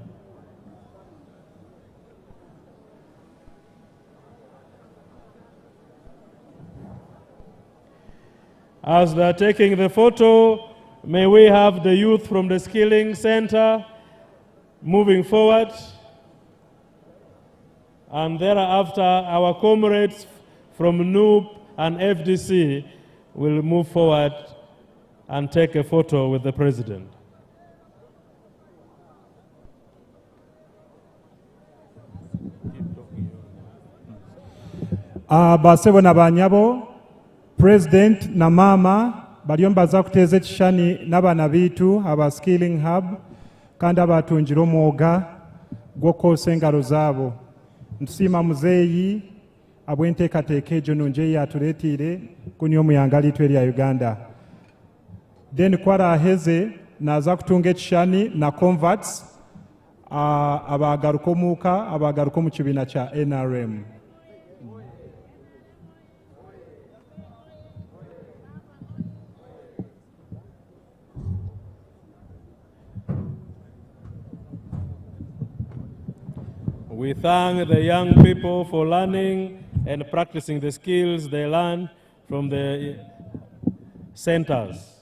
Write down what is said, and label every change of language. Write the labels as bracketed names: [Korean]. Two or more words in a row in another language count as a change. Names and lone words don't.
[English] As they are taking the photo, may we have the youth from the Skilling Center moving forward, and thereafter our comrades from NUP and FDC will move forward and take a photo with the President. [Tooro] Basebo na banyabo, President na mama baliyo mbaza kuteeza ekishani n'abaana biitu aba Skilling Hub kandi abatungira omwoga gw'okwosa engalo zaabo. Ntusiima muzeeyi abw'enteekateeka egyo nungi eyi atuleetiire kuni omuyanga liitu erya Uganda. Then kwaraheze naza kutunga ekishani na converts abagaruka omuuka abagaruka omu kibiina kya NRM. [English] We thank the young people for learning and practicing the skills they learn from the centers.